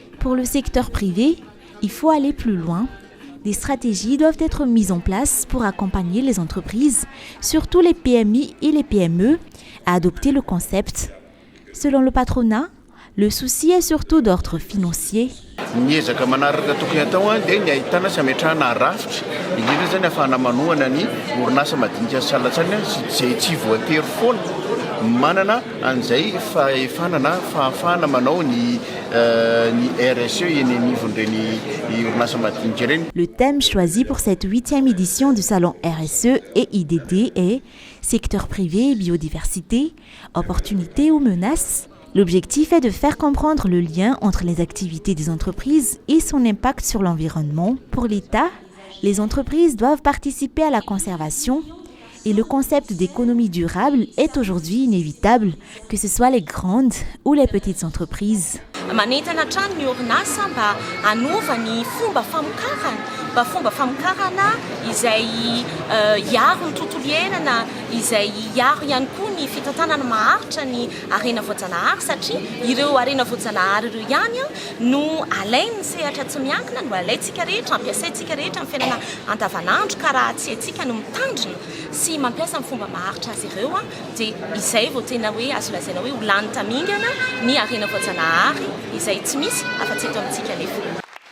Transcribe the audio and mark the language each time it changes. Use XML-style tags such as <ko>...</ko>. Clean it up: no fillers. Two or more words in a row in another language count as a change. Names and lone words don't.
<fr>Pour le secteur privé, il faut aller plus loin. Des stratégies doivent être mises en place pour accompagner les entreprises, surtout les PMI et les PME, à adopter le concept. Selon le patronat, le souci est surtout d'ordre financier.</fr> <mg>Miezaka manaraka tokony atao dia ny ahitana sy ametrahana rafitra indrindra zany ahafahana manohana ny orinasa madinika salasany izay tsy voatery foana manana an'izay fahefanana fahafahana manao ny RSE eny anivon'ireny orinasa madinika ireny.</mg> <fr>Le thème choisi pour cette 8e édition du salon RSE et IDD est secteur privé et biodiversité, opportunités ou menaces. L'objectif est de faire comprendre le lien entre les activités des entreprises et son impact sur l'environnement. Pour l'État, les entreprises doivent participer à la conservation et le concept d'économie durable est aujourd'hui inévitable, que ce soit les grandes ou les petites entreprises.</fr> <mg>Manentana hatrany ny orinasa mba hanova ny fomba famokarana izay hiaro ny tontolo iainana, izay hiaro ihany koa ny fitantanana maharitra ny harena voajanahary satria ireo harena voajanahary ireo ihany no alainy sehatra tsy miankina, no alaintsika rehetra, ampiasaintsika rehetra amin'ny fiainana andavanandro ka raha tsy haintsika no mitandrina sy mampiasa amin'ny fomba maharitra azy ireo dia izay vao tena hoe azo lazaina hoe ho lany tamingana ny harena voajanahary izay tsy misy afa-tsy eto amintsika nefa.</mg>